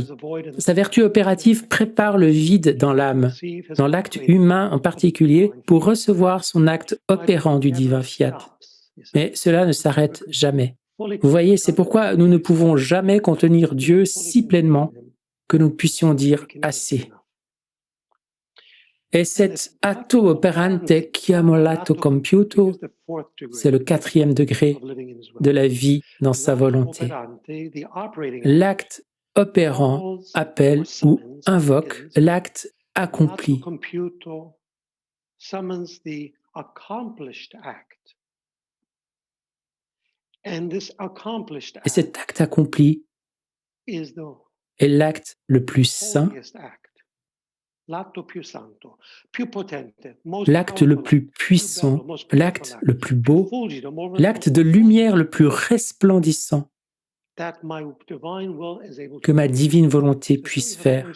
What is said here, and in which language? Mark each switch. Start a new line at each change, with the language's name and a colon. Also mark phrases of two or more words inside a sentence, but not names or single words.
French: Sa vertu opérative prépare le vide dans l'âme, dans l'acte humain en particulier, pour recevoir son acte opérant du divin fiat. Mais cela ne s'arrête jamais. Vous voyez, c'est pourquoi nous ne pouvons jamais contenir Dieu si pleinement que nous puissions dire assez. Et cet
Italian: atto operante chiamo l'atto compiuto,
French: c'est le 4e degré de la vie dans sa volonté. L'acte opérant appelle ou invoque l'acte accompli. Et cet acte accompli est l'acte le plus saint, l'acte le plus puissant, l'acte le plus beau, l'acte de lumière le plus resplendissant que ma divine volonté puisse faire.